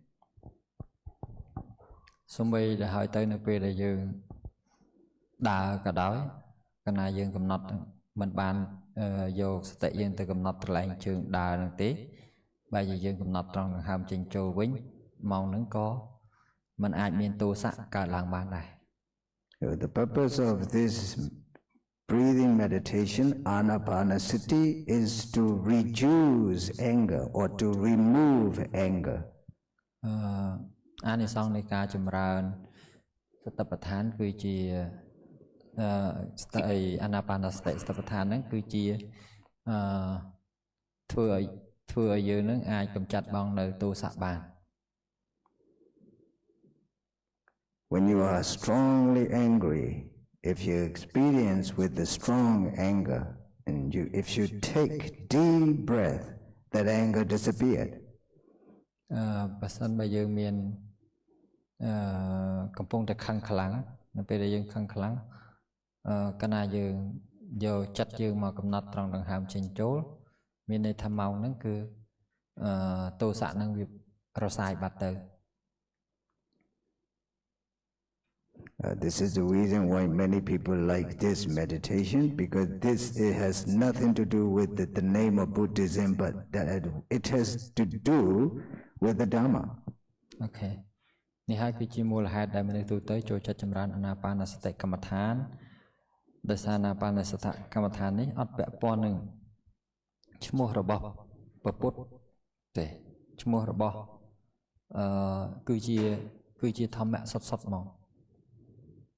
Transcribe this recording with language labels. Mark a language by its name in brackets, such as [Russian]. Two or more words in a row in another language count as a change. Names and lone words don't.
[Khmer] សូម្បីតែហើយទៅនៅពេលដែលយើងដើរក៏ដោយកាលណាយើងកំណត់មិនបានយកសតិយើងទៅកំណត់កន្លែងជើងដើរនឹងទេបែរជាយើងកំណត់ត្រង់ដង្ហើមចេញចូលវិញម៉ោងហ្នឹងក៏មិនអាចមានទោសៈកើតឡើងបានដែរ [English] The purpose of this breathing meditation, anapanasati, is to reduce anger or to remove anger. [Khmer] អានិសង្សនៃការចម្រើនសតិប្បដ្ឋានគឺជាអានាបានសតិសតិប្បដ្ឋានហ្នឹងគឺជាធ្វើឲ្យយើងនឹងអាចកម្ចាត់បងនៅទោសៈបាន [English] When you are strongly angry, if you experience with the strong anger, and if you take deep breath, that anger disappeared. [Khmer] បើសិនបើយើងមានកំពុងតែខឹងខ្លាំងនៅពេលដែលយើងខឹងខ្លាំងកាលណាយើងយកចិត្តយើងមកកំណត់ត្រង់ដង្ហើមចេញចូលមានន័យថាម៉ោងហ្នឹងគឺទោសៈហ្នឹងវារសាយបាត់ទៅ [English] This is the reason why many people like this meditation, because it has nothing to do with the name of Buddhism, but that it has to do with the Dhamma. Okay. [Khmer] នេះហើយគឺជាមូលហេតុដែលមនុស្សទូទៅចូលចិត្តចម្រើនអានាបានសតិកម្មដ្ឋានដោយសារអានាបានសតិកម្មដ្ឋាននេះអត់ពាក់ព័ន្ធនឹងឈ្មោះរបស់ពុទ្ធទេឈ្មោះរបស់គឺជាធម្មៈសុទ្ធៗមក